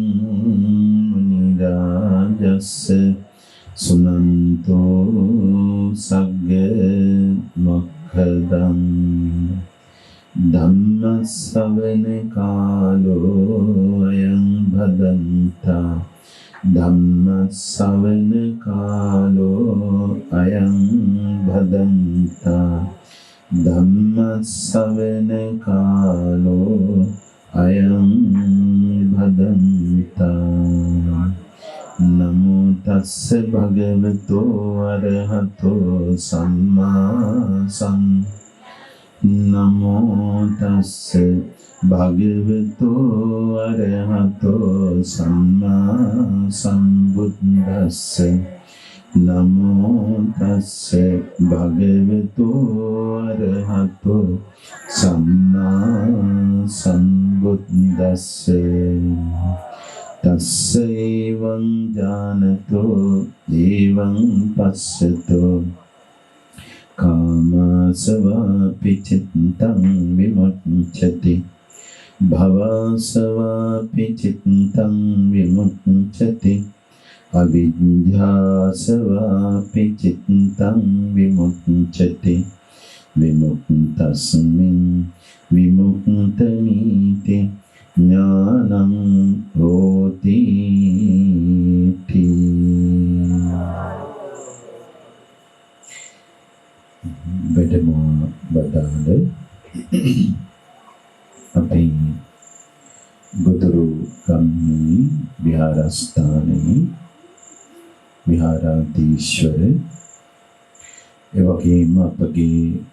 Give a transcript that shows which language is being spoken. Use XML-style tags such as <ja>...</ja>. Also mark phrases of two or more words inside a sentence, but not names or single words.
<pi>मुनिराजस्य सुनन्तो सग्ग मोक्खदं धम्मश्रवण कालो अयं भदन्ता धम्मश्रवण कालो अयं भदन्ता धम्मश्रवण कालो अयं भदन्ता नमो तस्स भगवतो अरहतो सम्मा नमो तस्स भगवतो अरहतो सम्मा सम्बुद्धस्स नमो तस्स भगवतो अरहतो सम्मा सम्बुद्धस्स तस्सैवं जानतो एवं पश्यतो कामासवापि चित्तं विमुच्यते भवासवापि चित्तं विमुच्यते अविद्यासवापि चित्तं विमुच्यते विमुक्तस्मिन् विमुक्तमीति ज्ञानं होति</pi> <si>වැඩම බදාල අපි ගොදුරු ගම්හි විහාරස්ථානයේ විහාරාධීශ්වර එවැගේම අපගේ</si>